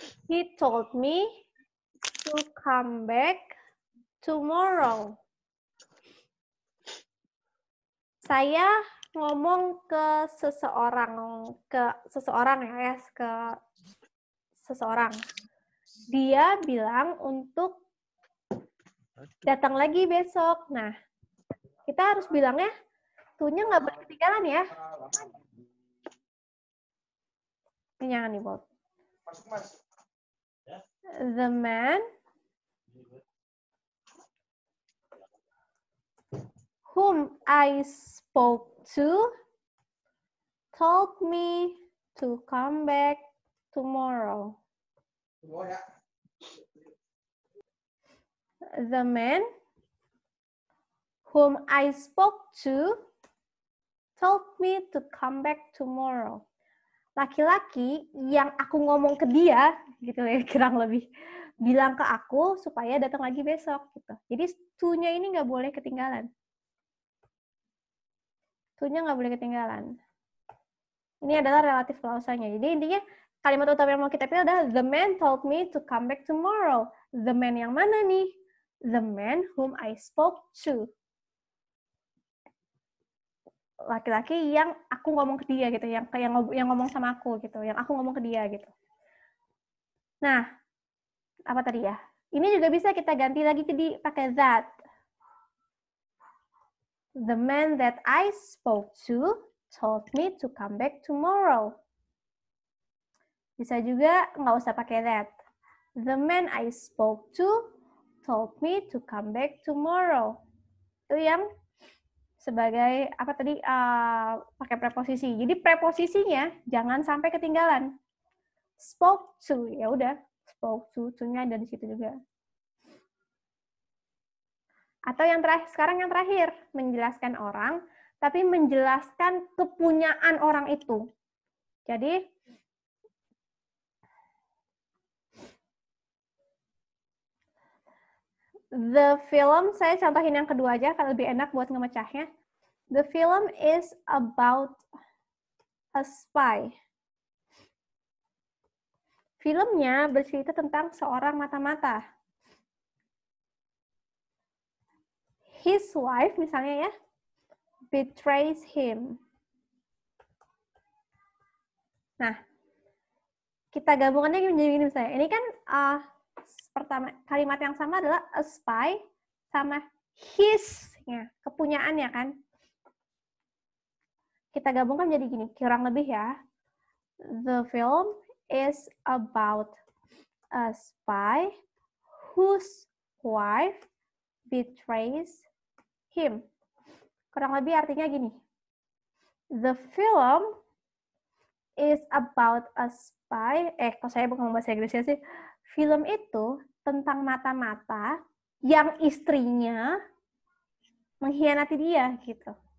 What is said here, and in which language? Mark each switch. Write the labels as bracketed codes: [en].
[en] He told me to come back tomorrow. [id] Saya ngomong ke seseorang ya, ke seseorang. Dia bilang untuk datang lagi besok. Nah, kita harus bilangnya to-nya nggak boleh ketinggalan ya. jangan di bold. [en] The man whom I spoke to told me to come back tomorrow. The man whom I spoke to told me to come back tomorrow. [id] Laki-laki yang aku ngomong ke dia, gitu ya, kurang lebih, bilang ke aku supaya datang lagi besok. Gitu. Jadi to-nya ini nggak boleh ketinggalan. To-nya nggak boleh ketinggalan. Ini adalah relatif clause-nya. Jadi intinya kalimat utama yang mau kita pilih adalah the man told me to come back tomorrow. [en] The man [id] yang mana nih? [en] The man whom I spoke to. [id] Laki-laki yang aku ngomong ke dia gitu, yang ngomong sama aku gitu, yang aku ngomong ke dia gitu. Nah, apa tadi ya? Ini juga bisa kita ganti lagi jadi pakai that. [en] The man that I spoke to told me to come back tomorrow. [id] Bisa juga nggak usah pakai that. [en] The man I spoke to told me to come back tomorrow. [id] Itu yang sebagai apa tadi pakai preposisi. Jadi preposisinya jangan sampai ketinggalan. Spoke to, ya udah, spoke to-nya ada di situ juga. Atau yang terakhir, sekarang yang terakhir, menjelaskan orang, tapi menjelaskan kepunyaan orang itu. Jadi the film, saya contohin yang kedua aja, kalau lebih enak buat ngemecahnya. [en] The film is about a spy. [id] Filmnya bercerita tentang seorang mata-mata. [en] His wife, [id] misalnya ya, [en] betrays him. [id] Nah, kita gabungannya menjadi gini misalnya. Ini kan pertama kalimat yang sama adalah a spy sama his-nya, kepunyaannya kan. Kita gabungkan jadi gini, kurang lebih ya. [en] The film is about a spy whose wife betrays him. [id] Kurang lebih artinya gini. [en] The film is about a spy. [id] Kalau saya ngomong bahasa Inggrisnya sih, film itu tentang mata-mata yang istrinya mengkhianati dia gitu.